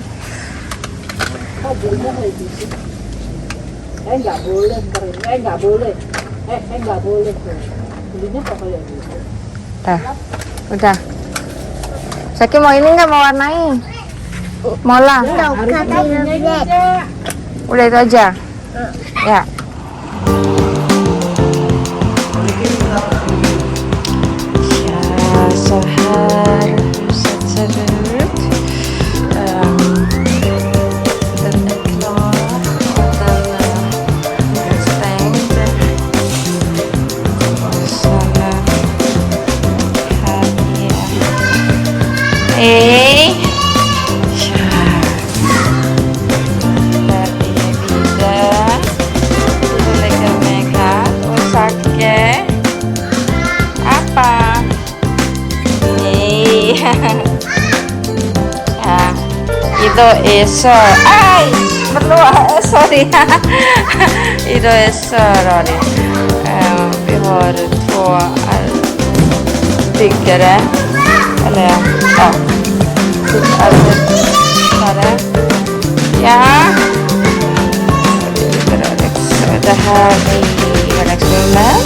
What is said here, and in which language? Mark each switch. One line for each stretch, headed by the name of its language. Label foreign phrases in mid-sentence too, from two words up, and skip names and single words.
Indonesian: Udah. Zaki mau ini nggak, mau warnai? Mau lah. Udah itu aja. Ya.
Swedish: Så här huset ser ut. Den är klar. Den är stängd. Och sen här nere. Hej! Där är Vida. Vida lägger mig här. Och Zacke.
Indonesian: Apa? Nih. Ya, itu eso. Ay, sorry. Itu eso, Rory.
Swedish: Vi har 2 byggare. Eller ja. Arbetare. Ja. Det här är vardagsrummet.